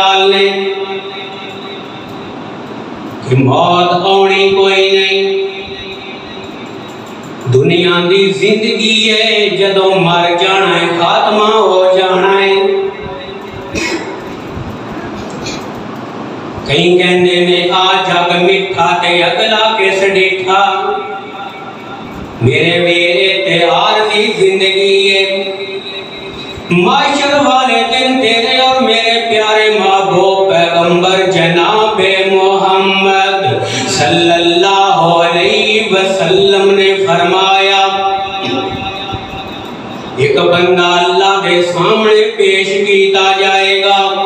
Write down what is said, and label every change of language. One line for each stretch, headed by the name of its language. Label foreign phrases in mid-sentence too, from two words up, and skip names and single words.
Punjabi: نے کہ موت آنی کوئی نہیں، دنیا دی زندگی ہے جدوں مر جانا ہے خاتمہ ہو جانا ہے۔ کہیں کہندے نے آ جگ میٹھا تے اگلا کس ڈیٹھا، میرے ویرے تے عارضی زندگی ہے، معاشر والے دن تیرے اور میرے پیارے محبوب پیغمبر جناب محمد
Arabic: صلی اللہ علیہ وسلم
Punjabi: نے فرمایا ایک بندہ اللہ کے سامنے پیش کیتا جائے گا